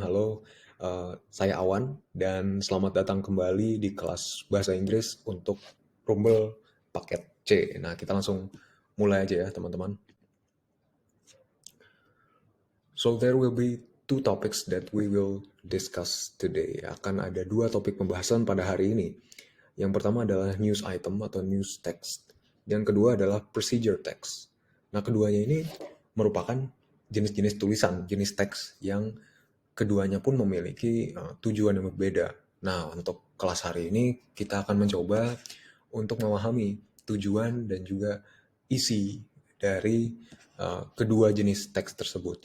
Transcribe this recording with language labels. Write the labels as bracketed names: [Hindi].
[Indonesian] Halo, saya Awan dan selamat datang kembali di kelas bahasa Inggris untuk Rumble paket C. Nah, kita langsung mulai aja ya, teman-teman. [English] So there will be two topics that we will discuss today. [Indonesian] Akan ada dua topik pembahasan pada hari ini. Yang pertama adalah news item atau news text. Yang kedua adalah procedure text. Nah, keduanya ini merupakan jenis-jenis tulisan, jenis teks yang keduanya pun memiliki tujuan yang berbeda. Nah, untuk kelas hari ini kita akan mencoba untuk memahami tujuan dan juga isi dari kedua jenis teks tersebut.